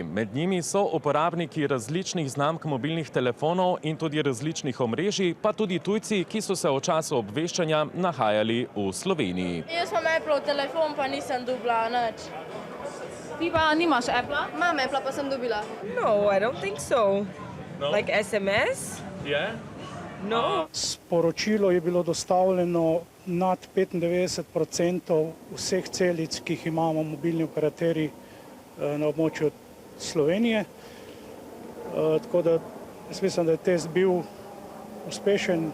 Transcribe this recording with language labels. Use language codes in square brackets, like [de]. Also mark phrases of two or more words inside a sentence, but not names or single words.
[sl] Med njimi so uporabniki različnih znamk mobilnih telefonov in tudi različnih omrežij, pa tudi tujci, ki so se v času obveščanja nahajali v Sloveniji. Jaz imam Apple telefon, pa nisem dobila nič. Ti pa nimaš Apple? Imam Apple, pa sem dobila. [en] No, I don't think so. No? Like SMS? Yeah? No. [sl] Sporočilo je bilo dostavljeno nad 95% vseh celic, ki jih imamo mobilni operaterji na območju Slovenije. Tako da jaz mislim, da je test bil uspešen.